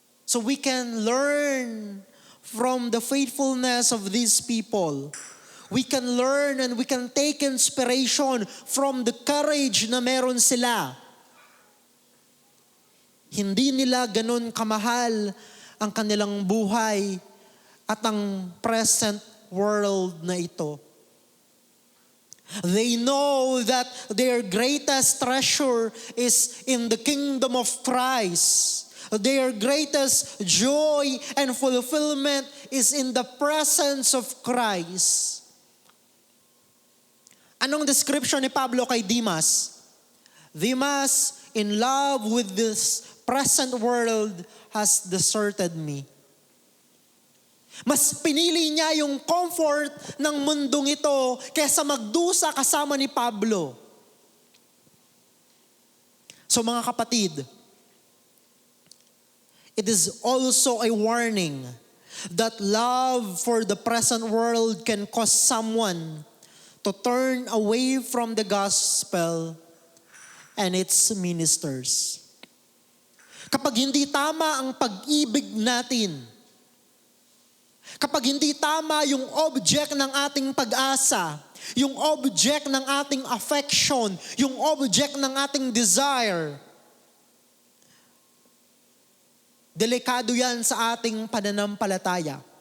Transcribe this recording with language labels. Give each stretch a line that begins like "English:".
English: So we can learn from the faithfulness of these people. We can learn and we can take inspiration from the courage
Filipino: na meron sila. Hindi nila ganun kamahal ang kanilang buhay at ang
English: present world
Filipino: na ito.
English: They know that their greatest treasure is in the kingdom of Christ. Their greatest joy and fulfillment is in the presence of Christ.
Filipino: Anong description ni Pablo kay Demas?
English: Demas, in love with this present world, has deserted me.
Filipino: Mas pinili niya yung comfort ng mundong ito kaysa magdusa kasama ni Pablo.
English: So
Filipino: mga kapatid,
English: it is also a warning that love for the present world can cause someone to turn away from the gospel and its ministers.
Filipino: Kapag hindi tama ang pag-ibig natin, kapag hindi tama yung object ng ating pag-asa, yung object ng ating affection, yung object ng ating desire, delikado yan sa ating pananampalataya.